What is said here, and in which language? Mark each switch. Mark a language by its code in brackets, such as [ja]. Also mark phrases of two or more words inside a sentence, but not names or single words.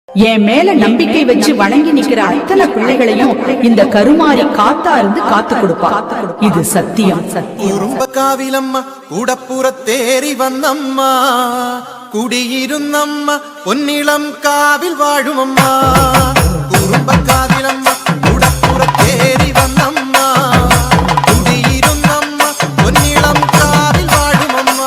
[ta] என் மேல நம்பிக்கை வச்சு வணங்கி நிக்கிற அத்தனை பிள்ளைகளையும் இந்த கருமாரி காத்தா இருந்து காத்து கொடுப்பா. இது சத்தியம். [ml] കുറുമ്പക്കാവിലമ്മ കൂടപ്പുറത്തേറി വന്നമ്മ കുടിയിരുന്നമ്മ പൊന്നിളം കാവിൽ വാഴുമമ്മ. കുറുമ്പക്കാവിലമ്മ കൂടപ്പുറത്തേറി വന്നമ്മ കുടിയിരുന്നമ്മ പൊന്നിളം കാവിൽ വാഴുമമ്മ.